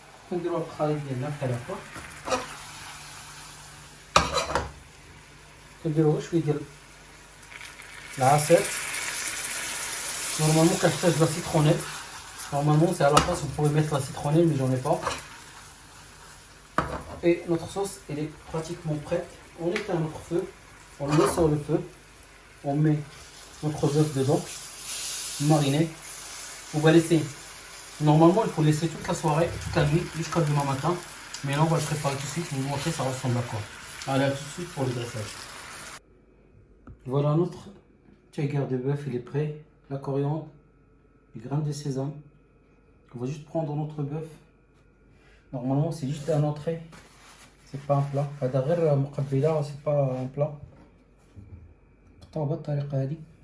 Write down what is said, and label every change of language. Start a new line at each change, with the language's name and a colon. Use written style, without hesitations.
Arabic: كنديرو الخليط ديالنا بحال هكا. كنديرو شويه ديال العسل. نورمالمون كنحتاج لا سيترونيل.
French: Normalement c'est à la place, vous pouvez mettre la citronnelle mais j'en ai pas. Et notre sauce elle est pratiquement prête. On éteint notre feu, on le met sur le feu, on met notre bœuf dedans, mariné. On va laisser, normalement il faut laisser toute la soirée, toute la nuit jusqu'à demain matin. Mais là on va le préparer tout de suite, je vais vous montrer ça ressemble à quoi. Allez, à tout de suite pour le dressage. Voilà notre tiger de bœuf, il est prêt. La coriandre, les graines de sésame. On va juste prendre notre bœuf. Normalement c'est juste un entrée, c'est pas un plat.
Arabic: هذا غير مقبلة,
French: c'est pas un plat.
Arabic: نقطعو بهاد الطريقة هادي.